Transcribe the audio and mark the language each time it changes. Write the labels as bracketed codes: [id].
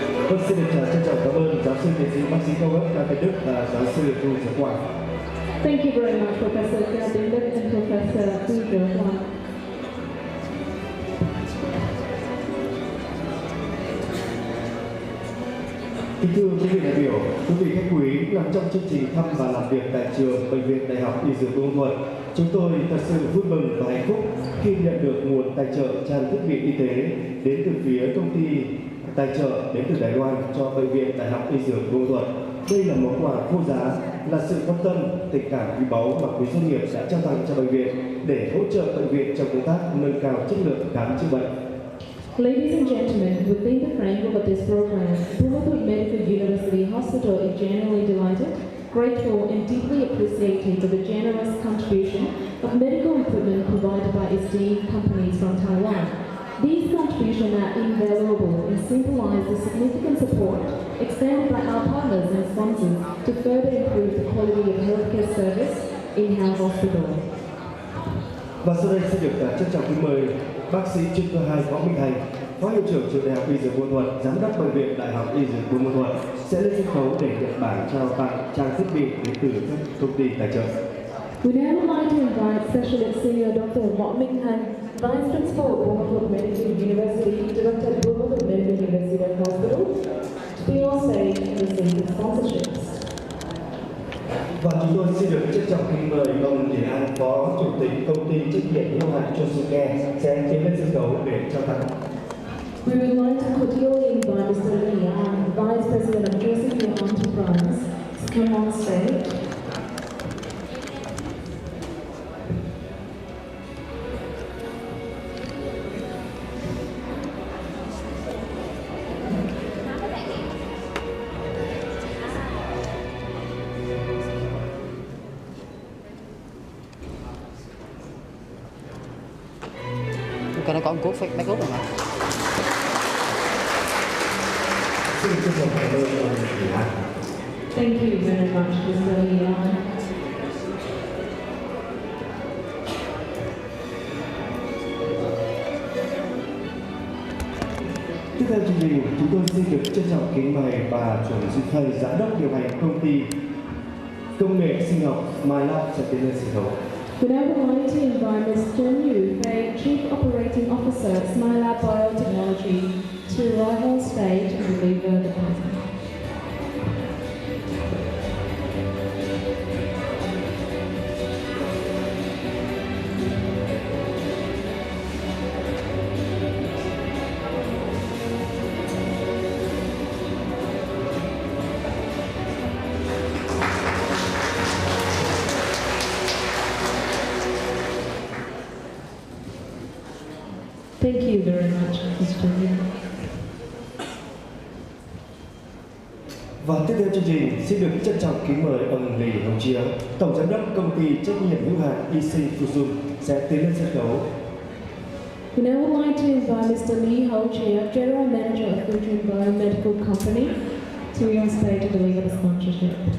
[vi] Vâng, xin được trân trọng cảm ơn giáo sư tiến sĩ bác sĩ cao cấp Cao Tiến Đức và giáo sư Tu Giới Quang. [en] Thank you very much, Professor Cao Tiến Đức and Professor Tu Giới Quang. [vi] Kính thưa quý vị đại biểu, quý vị khách quý, nằm trong chương trình thăm và làm việc tại trường Bệnh viện Đại học Y Dược Buôn Ma Thuột, chúng tôi thật sự vui mừng và hạnh phúc khi nhận được nguồn tài trợ trang thiết bị y tế đến từ phía công ty tài trợ đến từ Đài Loan cho Bệnh viện Đại học Y Dược Buôn Ma Thuột. Đây là món quà vô giá, là sự quan tâm, tình cảm quý báu mà quý doanh nghiệp đã trao tặng cho bệnh viện để hỗ trợ bệnh viện trong công tác nâng cao chất lượng khám chữa bệnh. [en] Ladies and gentlemen, within the framework of this program, Buôn Ma Thuột Medical University Hospital is genuinely delighted grateful and deeply appreciative of the generous contribution of medical equipment provided by esteemed companies from Taiwan. These contributions are invaluable and symbolize the significant support extended by our partners and sponsors to further improve the quality of healthcare service in our hospital. [vi] Và sau đây sẽ được trân trọng kính mời bác sĩ chuyên khoa 2 Võ Minh Thành, Phó Hiệu trưởng Trường Đại học Y Dược Buôn Thuận, Giám đốc Bệnh viện Đại học Y Dược Buôn Thuận sẽ lên sân khấu để nhận bảng trao tặng trang thiết bị đến từ các công ty tài trợ. [en] We now would like to invite Specialist Senior Dr. Võ Minh Thành, Vice Principal of Bumapuk Medical University, Director of Bumapuk Medical University Hospital, to be on stage and receive the sponsorships. [vi] Và chúng tôi xin được trân trọng kính mời ông Điền An, Phó Chủ tịch Công ty Trách nhiệm hữu hạn Chosuke sẽ tiến lên sân khấu để trao tặng. [en] We would like to cordially invite Mr. Lee, Vice President of Chosuke Enterprise, to come on stage. [vi] Cái nó có một cốt phép mấy cốt rồi mà. Xin trân trọng cảm ơn ông Điền An. [en] Thank you very much, Mr. Lee. [vi] Tiếp theo chương trình, chúng tôi xin được trân trọng kính mời bà Chuẩn Duy Thầy, Giám đốc điều hành công ty công nghệ sinh học MyLab sẽ tiến lên sân khấu. [en] We now would like to invite Ms. Chen Yu Fei, Chief Operating Officer at SmileLab Biotechnology, to arrive on stage and deliver the present. Thank you very much, Mr. Lee. [vi] Và tiếp theo chương trình, xin được trân trọng kính mời ông Lý Hồng Chia, Tổng Giám đốc Công ty Trách nhiệm hữu hạn IC Fusum sẽ tiến lên sân khấu. [en] We now would like to invite Mr. Lee Ho-Chia, General Manager of Fujian Biomedical Company, to be on stage to deliver the sponsorship.